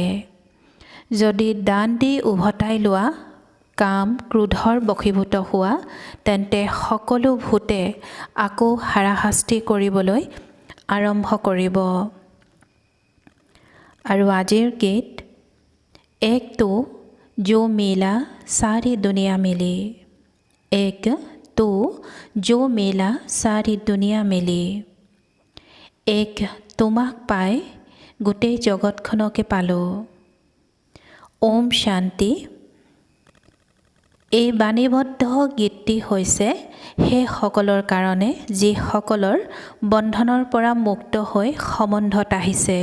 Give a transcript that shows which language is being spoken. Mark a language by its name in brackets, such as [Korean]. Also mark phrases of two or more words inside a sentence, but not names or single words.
[Assamese] যদি দান দি উভতাই লোৱা, কাম ক্ৰোধৰ বশীভূত হোৱা, তেন্তে সকলো ভূতে আকৌ হাৰাশাস্তি কৰিবলৈ আৰম্ভ কৰিব। আৰু আজিৰ গীত, [Hindi] एक तो जो मिला सारी दुनिया मिली। एक तो जो मिला सारी दुनिया मिली। [Assamese] एक তোমাক পাই গোটেই জগতখনকে পালোঁ। ওম শান্তি। এই বাণীবদ্ধ গীতটি হৈছে সেইসকলৰ কাৰণে যিসকলৰ বন্ধনৰ পৰা মুক্ত হৈ সম্বন্ধত আহিছে।